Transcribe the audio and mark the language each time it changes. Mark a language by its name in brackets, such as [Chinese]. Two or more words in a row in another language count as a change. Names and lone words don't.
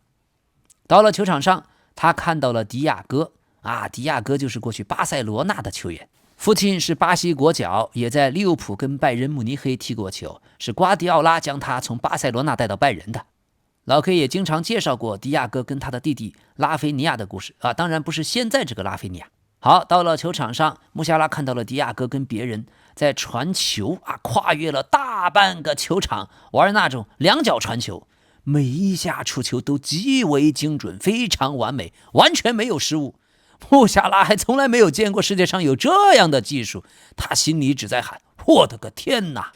[Chinese] 到了球場上，他看到了迪亞哥迪亞哥就是過去巴塞羅那的球員，父親是巴西國腳，也在利物浦跟拜仁慕尼黑踢過球，是瓜迪奧拉将他從巴塞羅那帶到拜仁的。老 K 也经常介紹過迪亞哥跟他的弟弟拉菲尼亞的故事當然不是現在這個拉菲尼亞。好，到了球場上，穆夏拉看到了迪亞哥跟別人在傳球跨越了大半個球場，玩那種兩腳傳球，每一下出球都極為精準，非常完美，完全沒有失誤。穆夏拉還從來沒有見過世界上有這樣的技術，他心裡只在喊：我的個天哪！